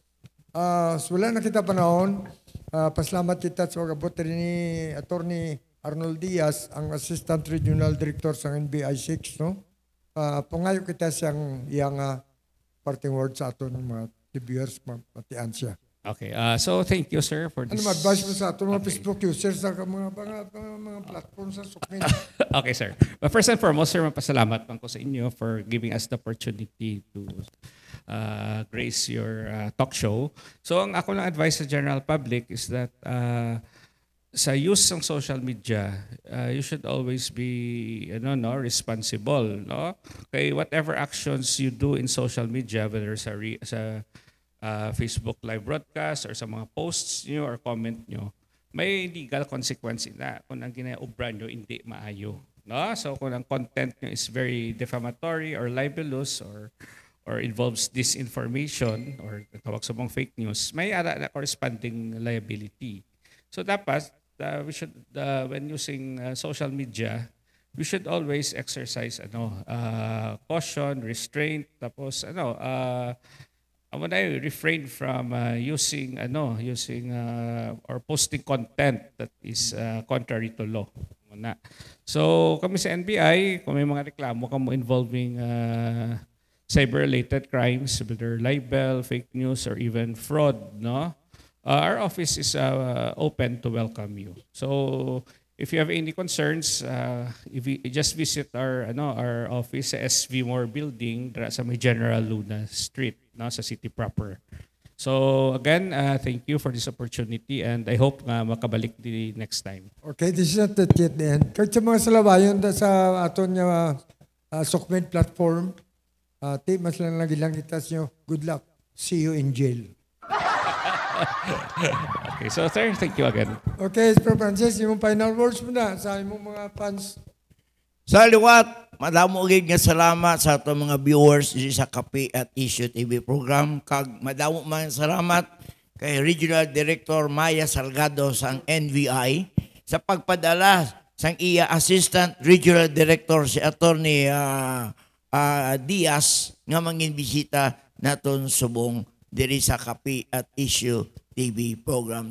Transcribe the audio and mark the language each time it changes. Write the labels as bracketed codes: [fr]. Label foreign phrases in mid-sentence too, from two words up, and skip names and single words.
[hil] So wala na kita panahon. Pasalamat kita sa pag-abot ni Attorney Arnold Diaz, ang Assistant Regional Director sa NBI 6. No? Pangayo kita siyang iyang parting word sa aton mga viewers, matian siya. Okay. [en] So thank you, sir, for this. [hil] Ano ma-advise mo sa aton mga Facebook users sa mga platform sa Sukmin? [en] Okay, sir. But first and foremost, sir, [hil] mapasalamat lang ko sa inyo [en] for giving us the opportunity to grace your talk show. [hil] So ang ako lang [en] advice sa general public is that sa use ng social media, you should always be responsible, no? Kay whatever actions you do in social media, whether sa Facebook live broadcast or sa mga posts nyo or comment nyo, may legal consequence na [hil] kung ang ginaubran nyo hindi maayo, no? [en] So [hil] kung ang [en] content nyo is very defamatory or libelous or involves disinformation or [hil] tawag sa mga [en] fake news, [hil] may ara na [en] corresponding liability. So dapat we should when using social media, we should always exercise caution, restraint, tapos refrain from using or posting content that is contrary to law. So [hil] kami sa [en] NBI, [hil] kung may mga reklamo kamo [en] involving cyber-related crimes, whether libel, fake news, or even fraud, no? Our office is open to welcome you. So if you have any concerns, if you just visit our office sa SV Moore Building sa may General Luna Street, no, sa city proper. So again, thank you for this opportunity and I hope makabalik the next time. Okay, this is not the end. [hil] Kahit sa mga salabayon sa aton nga Sukmin platform, mas lang kita nyo. [en] Good luck. See you in jail. Okay, so sir, thank you again. [hil] Okay, Sir Francis, yung [en] final words [hil] mo na sa imong mga fans. Sa liwat, madamo gid nga salamat sa ato mga viewers sa Kape at Issue TV program. Kag madamo man salamat kay Regional Director Maya Salgado sang NBI sa pagpadala sang iya Assistant Regional Director si Attorney Diaz nga mangin bisita naton subong diri sa Kape at Issue TV program.